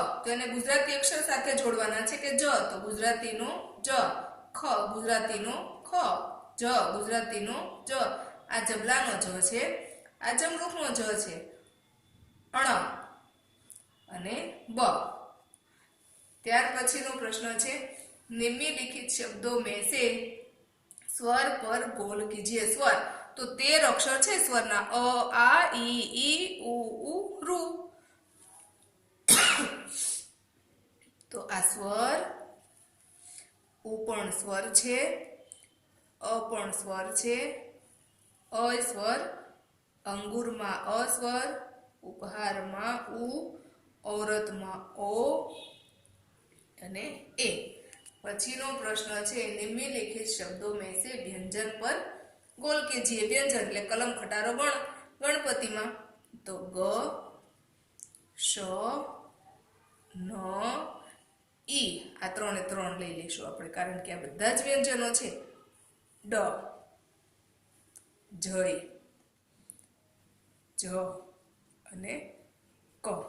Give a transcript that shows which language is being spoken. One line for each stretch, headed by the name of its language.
Gujarati: તો એને ગુજરાતી અક્ષર સાથે જોડવાના છે કે જ, તો ગુજરાતીનો જ, ખ ગુજરાતીનો ખ, જ ગુજરાતીનો જ। આ જબલાનો જ છે, આ જમરૂખનો જ છે, અણ અને બ। ત્યાર પછીનો પ્રશ્ન છે
Hindi: निम्नलिखित शब्दों में से स्वर पर गोल कीजिए। स्वर तो 13 अक्षर
Gujarati: છે સ્વરના અ, આ, ઈ, ઉ, ઋ। તો આ સ્વર, ઉ પણ સ્વર છે, અ પણ સ્વર છે, અ સ્વર, અંગુરમાં અ સ્વર, ઉપહારમાં ઉ, ઔરતમાં ઓ અને એ। પછીનો પ્રશ્ન છે
Hindi: નિમ્નલિખિત શબ્દો में से व्यंजन पर गोल कीजिए।
Gujarati: व्यंजन એટલે કલમ ખટારો ગણપતિમાં તો ગ, શ, ન, ઈ। આ ત્રણે ત્રણ લઈ લઈશું આપણે, કારણ કે આ બધા જ વ્યંજનો છે. ડ, જય, જ અને ક.